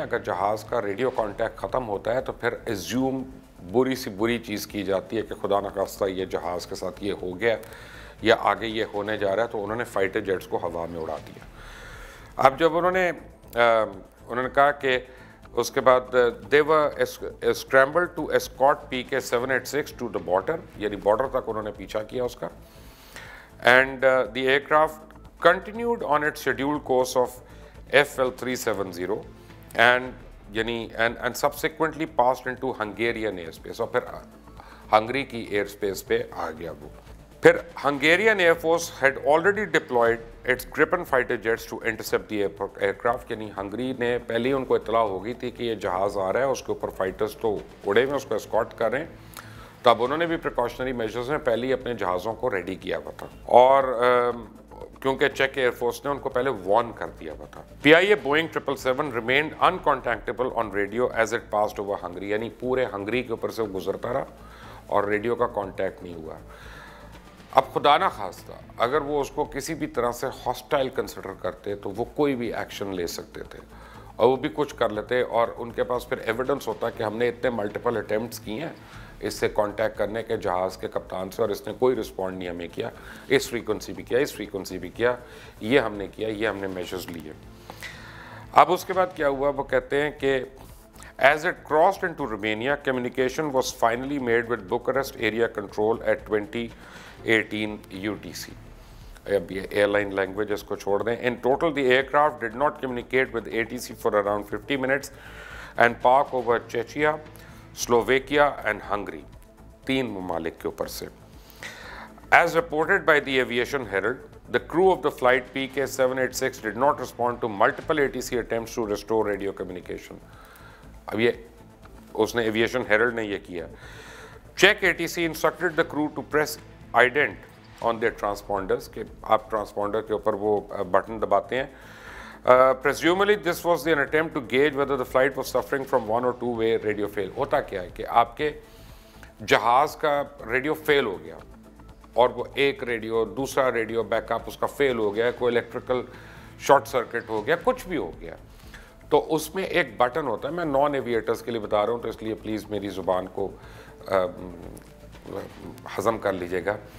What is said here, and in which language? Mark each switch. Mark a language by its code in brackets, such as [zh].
[ur] اگر جہاز کا ریڈیو کانٹیکٹ ختم ہوتا ہے تو پھر ایزیوم بری سی بری چیز کی جاتی ہے کہ خدا نخواستہ یہ جہاز کے ساتھ یہ ہو گیا یا آگے یہ ہونے جا رہا ہے. تو انہوں نے فائٹر جیٹس کو ہوا میں اڑا دیا. اب جب انہوں نے کہا کہ اس کے بعد [en] they were scrambled to escort PK-786 to the border، [ur] یعنی بارڈر تک انہوں نے پیچھا کیا اس کا. [en] and the aircraft continued on its scheduled course of FL370 and subsequently passed into Hungarian airspace. [ur] اور پھر ہنگری کی ایئر اسپیس پہ آ گیا وہ. [en] پھر Hungarian Air Force had already deployed its Gripen fighter jets to intercept the aircraft. [ur] یعنی Hungary نے پہلے ان کو اطلاع ہو گئی تھی کہ یہ جہاز آ رہا ہے، اس کے اوپر فائٹرز تو اڑے ہوئے اس کو اسکارٹ کر رہے ہیں. تو اب انہوں نے بھی پریکاشنری میجرز میں پہلے ہی اپنے جہازوں کو ریڈی کیا ہوا تھا، اور کیونکہ چیک ایئر فورس نے ان کو پہلے وارن کر دیا ہوا تھا. [en] PIA Boeing 777 remained uncontactable on radio as it passed over Hungary. [ur] یعنی پورے ہنگری کے اوپر سے وہ گزرتا رہا اور ریڈیو کا کانٹیکٹ نہیں ہوا. اب خدا نہ خواستہ اگر وہ اس کو کسی بھی طرح سے ہاسٹائل کنسیڈر کرتے تو وہ کوئی بھی ایکشن لے سکتے تھے، اور وہ بھی کچھ کر لیتے. اور ان کے پاس پھر ایویڈنس ہوتا کہ ہم نے اتنے ملٹیپل اٹیمپٹس کی ہیں اس سے کانٹیکٹ کرنے کے جہاز کے کپتان سے، اور اس نے کوئی رسپونڈ نہیں ہمیں کیا. اس فریکوینسی بھی کیا، اس فریکوینسی بھی کیا، یہ ہم نے کیا، یہ ہم نے میجرز لیے. اب اس کے بعد کیا ہوا، وہ کہتے ہیں کہ [en] as it crossed into Romania, communication was finally made with Bucharest area control at 2018 UTC. [ur] اب یہ ایئر لائن لینگویج اس کو چھوڑ دیں. [en] In total, the aircraft did not communicate with ATC for around 50 minutes and park over Czechia, Slovakia and Hungary. [ur] 3 ممالک کے اوپر سے. [en] As reported by the Aviation Herald, the crew of the flight PK-786 did not respond to multiple ATC attempts to restore radio communication. [ur] اب یہ اس نے aviation Herald نے یہ کیا. Check [en] ATC instructed the crew to press ident on their transponders، [ur] کہ آپ transponder کے اوپر وہ بٹن دباتے ہیں. [en] Presumably this was an attempt to gauge whether the flight was suffering from one or two-way radio fail. [ur] ہوتا کیا ہے کہ آپ کے جہاز کا ریڈیو فیل ہو گیا اور وہ ایک ریڈیو دوسرا ریڈیو بیک اپ اس کا فیل ہو گیا، کوئی الیکٹریکل شارٹ سرکٹ ہو گیا، کچھ بھی ہو گیا، تو اس میں ایک بٹن ہوتا ہے. میں نان ایویٹرز کے لیے بتا رہا ہوں تو اس لیے پلیز میری زبان کو ہضم کر لیجئے گا.